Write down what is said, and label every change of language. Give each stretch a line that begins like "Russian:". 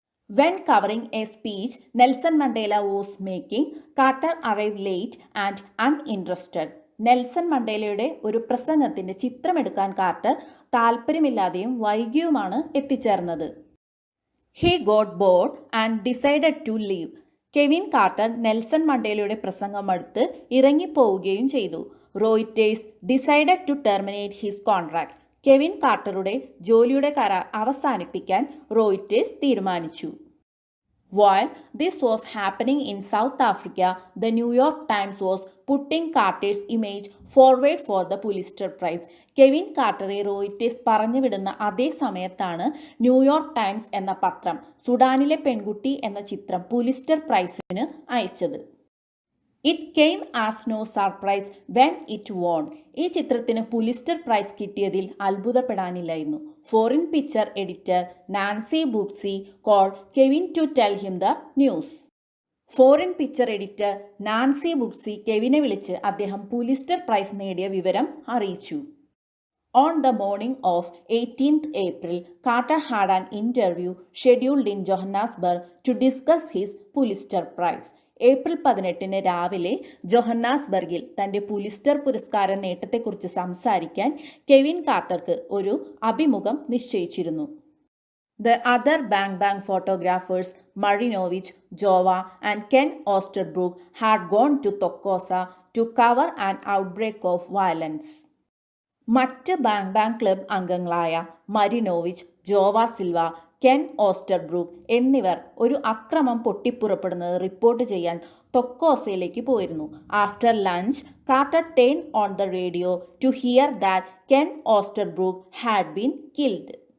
English: When covering a speech Nelson Mandela was making, Carter arrived late and uninterested.
Malayalam: Nelson മണ്ടേലയുടെ ഒരു പ്രസംഗത്തിന്റെ ചിത്രമെടുക്കാൻ quarter താല്പര്യമില്ലാതെയും വൈകിയുമാണ് എത്തിച്ചേർന്നത്.
English: He got bored and decided to leave.
Malayalam: Kevin quarter Nelson മണ്ടേലയുടെ പ്രസംഗം അടുത്ത് ഇറങ്ങിപ്പോവുകയും ചെയ്തു.
English: Reuters decided to terminate his contract.
Malayalam: Kevin കാർട്ടറുടെ ജോലിയുടെ കരാർ അവസാനിപ്പിക്കാൻ Reuters തീരുമാനിച്ചു.
English: While this was happening in South Africa, the New York Times was putting Carter's image forward for the Pulitzer Prize.
Malayalam: Kevin കാർട്ടറെ Reuters പറഞ്ഞുവിടുന്ന അതേ സമയത്താണ് New York times എന്ന പത്രം സുഡാനിലെ പെൺകുട്ടി എന്ന ചിത്രം പുലിസ്റ്റർ പ്രൈസിന് അയച്ചത്.
English: It came as no surprise when it won.
Malayalam: ഈ ചിത്രത്തിന് പുലിസ്റ്റർ പ്രൈസ് കിട്ടിയതിൽ അത്ഭുതപ്പെടാനില്ലായിരുന്നു.
English: Foreign picture editor Nancy Buirski call Kevin to tell him the news.
Malayalam: Foreign picture editor Nancy ബുപ്സി കെവിനെ വിളിച്ച് അദ്ദേഹം പുലിസ്റ്റർ പ്രൈസ് നേടിയ വിവരം അറിയിച്ചു.
English: On the morning of 18th April, Carter had an interview scheduled in Johannesburg to discuss his Pulitzer Prize.
Malayalam: April 18 രാവിലെ ജോഹന്നാസ്ബർഗിൽ തൻ്റെ Pulitzer പുരസ്കാര നേട്ടത്തെക്കുറിച്ച് സംസാരിക്കാൻ Kevin കാർട്ടർക്ക് ഒരു അഭിമുഖം നിശ്ചയിച്ചിരുന്നു.
English: The other Bang Bang photographers, Marinovich, Jova and Ken Osterbrook, had gone to Thokoza to cover an outbreak of violence.
Malayalam: മറ്റ് bang bang club അംഗങ്ങളായ മരിനോവിച്ച്, ജോവ Silva, Ken ഓസ്റ്റർബ്രൂക്ക് എന്നിവർ ഒരു അക്രമം പൊട്ടിപ്പുറപ്പെടുന്നത് റിപ്പോർട്ട് ചെയ്യാൻ തൊക്കോസയിലേക്ക് പോയിരുന്നു.
English: After lunch, Carter turn on the radio to hear that Ken Oosterbroek had been killed.